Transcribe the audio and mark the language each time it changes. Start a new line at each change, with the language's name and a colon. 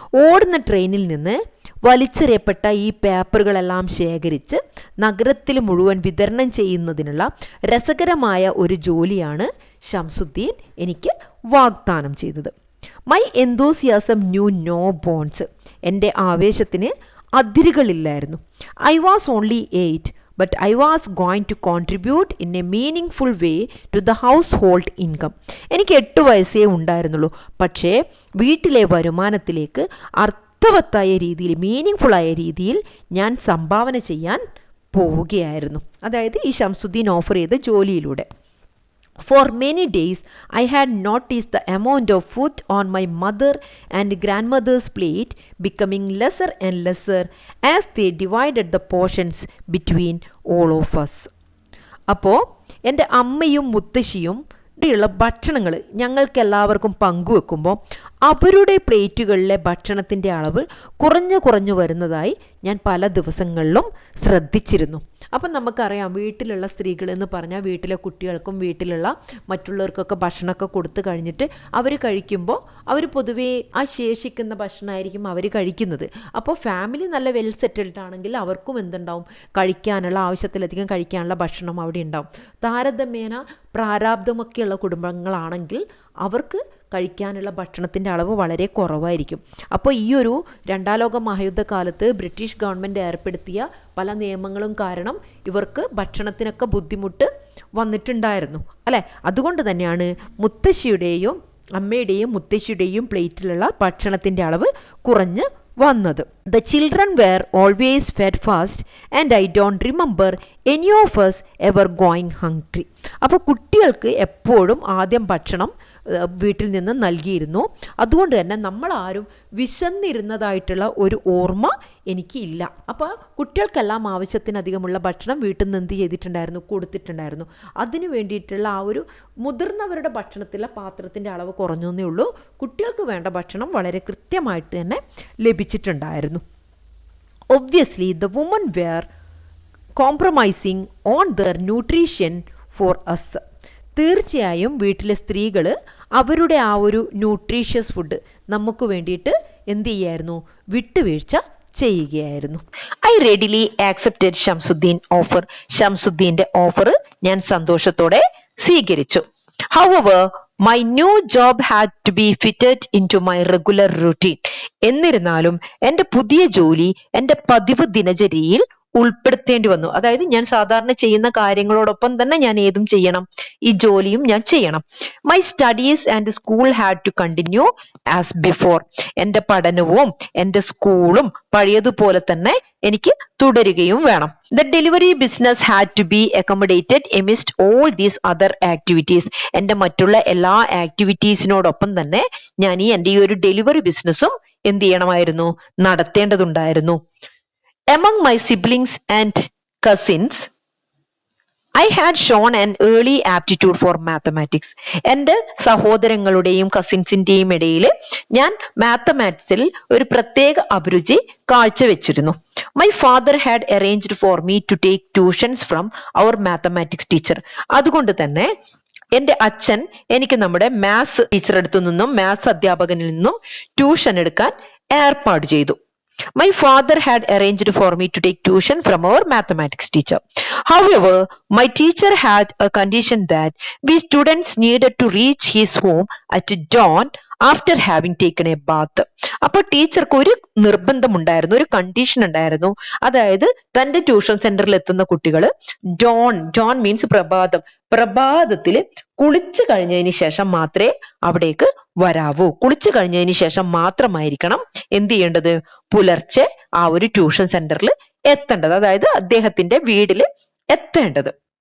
Malayalam: ഓടുന്ന ട്രെയിനിൽ നിന്ന് വലിച്ചെറിയപ്പെട്ട ഈ പേപ്പറുകളെല്ലാം ശേഖരിച്ച് നഗരത്തിൽ മുഴുവൻ വിതരണം ചെയ്യുന്നതിനുള്ള രസകരമായ ഒരു ജോലിയാണ് ഷംസുദ്ദീൻ എനിക്ക് വാഗ്ദാനം ചെയ്തത്.
English: My enthusiasm knew no bounds.
Malayalam: എൻ്റെ ആവേശത്തിന് അതിരുകളില്ലായിരുന്നു.
English: I was only 8, but I was going to contribute in a meaningful way to the household income.
Malayalam: എനിക്ക് 8 വയസ്സേ ഉണ്ടായിരുന്നുള്ളൂ. പക്ഷേ വീട്ടിലെ വരുമാനത്തിലേക്ക് അർത്ഥവത്തായ രീതിയിൽ, മീനിങ്ഫുള്ളായ രീതിയിൽ ഞാൻ സംഭാവന ചെയ്യാൻ പോവുകയായിരുന്നു. അതായത് ഈ ഷംസുദ്ദീൻ ഓഫർ ചെയ്ത ജോലിയിലൂടെ.
English: For many days I had noticed the amount of food on my mother and grandmother's plate becoming lesser and lesser as they divided the portions between all of us.
Malayalam: അപ്പോൾ എൻ്റെ അമ്മയും മുത്തശ്ശിയും ഉള്ള ഭക്ഷണങ്ങൾ ഞങ്ങൾക്ക് എല്ലാവർക്കും പങ്കുവെക്കുമ്പോൾ അവരുടെ പ്ലേറ്റുകളിലെ ഭക്ഷണത്തിൻ്റെ അളവ് കുറഞ്ഞു വരുന്നതായി ഞാൻ പല ദിവസങ്ങളിലും ശ്രദ്ധിച്ചിരുന്നു. അപ്പം നമുക്കറിയാം, വീട്ടിലുള്ള സ്ത്രീകൾ എന്ന് പറഞ്ഞാൽ വീട്ടിലെ കുട്ടികൾക്കും വീട്ടിലുള്ള മറ്റുള്ളവർക്കൊക്കെ ഭക്ഷണമൊക്കെ കൊടുത്തു കഴിഞ്ഞിട്ട് അവർ കഴിക്കുമ്പോൾ അവർ പൊതുവേ ആ ശേഷിക്കുന്ന ഭക്ഷണമായിരിക്കും അവർ കഴിക്കുന്നത്. അപ്പോൾ ഫാമിലി നല്ല വെൽ സെറ്റിൽഡ് ആണെങ്കിൽ അവർക്കും എന്തുണ്ടാവും, കഴിക്കാനുള്ള, ആവശ്യത്തിലധികം കഴിക്കാനുള്ള ഭക്ഷണം അവിടെ ഉണ്ടാവും. താരതമ്യേന പ്രാരാബ്ധമൊക്കെയുള്ള കുടുംബങ്ങളാണെങ്കിൽ അവർക്ക് കഴിക്കാനുള്ള ഭക്ഷണത്തിൻ്റെ അളവ് വളരെ കുറവായിരിക്കും. അപ്പോൾ ഈ ഒരു 2ാം ലോക മഹായുദ്ധകാലത്ത് ബ്രിട്ടീഷ് ഗവൺമെൻറ് ഏർപ്പെടുത്തിയ പല നിയമങ്ങളും കാരണം ഇവർക്ക് ഭക്ഷണത്തിനൊക്കെ ബുദ്ധിമുട്ട് വന്നിട്ടുണ്ടായിരുന്നു അല്ലേ. അതുകൊണ്ട് തന്നെയാണ് മുത്തശ്ശിയുടെയും അമ്മയുടെയും മുത്തശ്ശിയുടെയും പ്ലേറ്റിലുള്ള ഭക്ഷണത്തിൻ്റെ അളവ് കുറഞ്ഞ് വന്നത്.
English: The children were always fed fast and I don't remember any of us ever going hungry.
Malayalam: അപ്പോൾ കുട്ടികൾക്ക് എപ്പോഴും ആദ്യം ഭക്ഷണം വീട്ടിൽ നിന്ന് നൽകിയിരുന്നു. അതുകൊണ്ട് തന്നെ നമ്മളാരും വിശന്നിരുന്നതായിട്ടുള്ള ഒരു ഓർമ്മ എനിക്കില്ല. അപ്പോൾ കുട്ടികൾക്കെല്ലാം ആവശ്യത്തിനധികമുള്ള ഭക്ഷണം വീട്ടിൽ നിന്ന് എന്ത് ചെയ്തിട്ടുണ്ടായിരുന്നു, കൊടുത്തിട്ടുണ്ടായിരുന്നു. അതിന് വേണ്ടിയിട്ടുള്ള ആ ഒരു മുതിർന്നവരുടെ ഭക്ഷണത്തിലെ പാത്രത്തിൻ്റെ അളവ് കുറഞ്ഞേ ഉള്ളൂ. കുട്ടികൾക്ക് വേണ്ട ഭക്ഷണം വളരെ കൃത്യമായിട്ട് തന്നെ ലഭിച്ചിട്ടുണ്ടായിരുന്നു.
English: Obviously, the women were compromising on their nutrition for us.
Malayalam: തീർച്ചയായും വീട്ടിലെ സ്ത്രീകൾ അവരുടെ ആ ഒരു ന്യൂട്രീഷ്യസ് ഫുഡ് നമുക്ക് വേണ്ടിയിട്ട് എന്ത് ചെയ്യായിരുന്നു, വിട്ടുവീഴ്ച ചെയ്യുകയായിരുന്നു.
English: I readily accepted Shamsuddin offer.
Malayalam: ഷംസുദ്ദീൻ്റെ offer ഞാൻ സന്തോഷത്തോടെ സ്വീകരിച്ചു.
English: However, my new job had to be fitted into my regular routine.
Malayalam: എന്നിരുന്നാലും എൻ്റെ പുതിയ ജോലി എൻ്റെ പതിവ് ദിനചര്യയിൽ ഉൾപ്പെടുത്തേണ്ടി വന്നു. അതായത് ഞാൻ സാധാരണ ചെയ്യുന്ന കാര്യങ്ങളോടൊപ്പം തന്നെ ഞാൻ ഏതും ചെയ്യണം, ഈ ജോലിയും ഞാൻ ചെയ്യണം.
English: My studies and school had to continue as before.
Malayalam: എൻ്റെ പഠനവും എൻ്റെ സ്കൂളും പഴയതുപോലെ തന്നെ എനിക്ക് തുടരുകയും വേണം.
English: The delivery business had to be accommodated amidst all these other activities.
Malayalam: എൻ്റെ മറ്റുള്ള എല്ലാ ആക്ടിവിറ്റീസിനോടൊപ്പം തന്നെ ഞാൻ എൻ്റെ ഈ ഒരു ഡെലിവറി ബിസിനസ്സും എന്ത് ചെയ്യണമായിരുന്നു, നടത്തേണ്ടതുണ്ടായിരുന്നു.
English: Among my siblings and cousins, I had shown an early aptitude for mathematics.
Malayalam: എൻ്റെ സഹോദരങ്ങളുടെയും കസിൻസിൻ്റെയും ഇടയിൽ ഞാൻ മാത്തമാറ്റിക്സിൽ ഒരു പ്രത്യേക അഭിരുചി കാഴ്ചവെച്ചിരുന്നു.
English: My father had arranged for me to take tuitions from our mathematics teacher.
Malayalam: അതുകൊണ്ട് തന്നെ എൻ്റെ അച്ഛൻ എനിക്ക് നമ്മുടെ മാത്സ് ടീച്ചർ അടുത്തു നിന്നും മാത്സ് അധ്യാപകനിൽ നിന്നും ട്യൂഷൻ എടുക്കാൻ ഏർപ്പാട് ചെയ്തു.
English: My father had arranged for me to take tuition from our mathematics teacher. However, my teacher had a condition that we students needed to reach his home at dawn after having taken a bath.
Malayalam: അപ്പോൾ ടീച്ചർക്ക് ഒരു നിർബന്ധമുണ്ടായിരുന്നു, ഒരു condition ഉണ്ടായിരുന്നു. അതായത് തൻ്റെ tuition സെന്ററിൽ എത്തുന്ന കുട്ടികൾ
English: dawn means
Malayalam: പ്രഭാതത്തിൽ കുളിച്ചു കഴിഞ്ഞതിന് ശേഷം മാത്രമേ അവിടേക്ക് വരാവൂ. കുളിച്ചു കഴിഞ്ഞതിന് ശേഷം മാത്രമായിരിക്കണം എന്ത് ചെയ്യേണ്ടത്, പുലർച്ചെ ആ ഒരു ട്യൂഷൻ സെന്ററിൽ എത്തേണ്ടത്, അതായത് അദ്ദേഹത്തിന്റെ വീട്ടിൽ എത്തേണ്ടത്.